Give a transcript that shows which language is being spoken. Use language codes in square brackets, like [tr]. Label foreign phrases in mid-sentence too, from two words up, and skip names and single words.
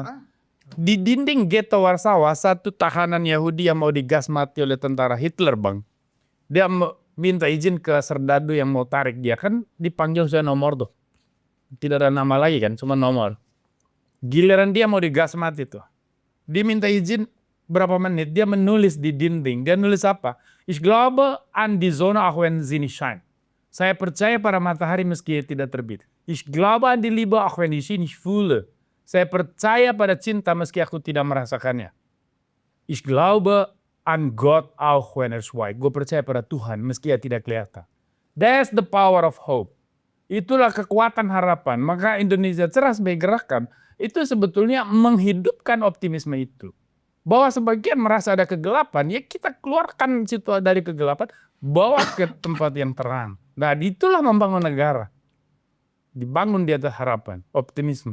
[id] Di dinding ghetto Warsawa, satu tahanan Yahudi yang mau digas mati oleh tentara Hitler, Bang. Dia minta izin ke serdadu yang mau tarik dia, kan dipanggil saya nomor tuh. Tidak ada nama lagi kan, cuma nomor. Giliran dia mau digas mati tuh. Dia minta izin berapa menit, dia menulis di dinding. Dia nulis apa? [de] Ich glaube an die Sonne auch wenn sie nicht scheint. [id] Saya percaya pada matahari meski tidak terbit. [de] Ich glaube an die Liebe auch wenn ich sie nicht fühle. [id] Saya percaya pada cinta meski aku tidak merasakannya. [de] Ich glaube an Gott auch wenn er schweigt. [id] Gue percaya pada Tuhan meski dia tidak kelihatan. [en] That's the power of hope. [id] Itulah kekuatan harapan. Maka Indonesia Cerah sebagai gerakan itu sebetulnya menghidupkan optimisme itu. Bahwa sebagian merasa ada kegelapan, ya kita keluarkan situasi dari kegelapan, bawa ke tempat yang terang. Nah, itulah membangun negara. Dibangun di atas harapan, optimisme.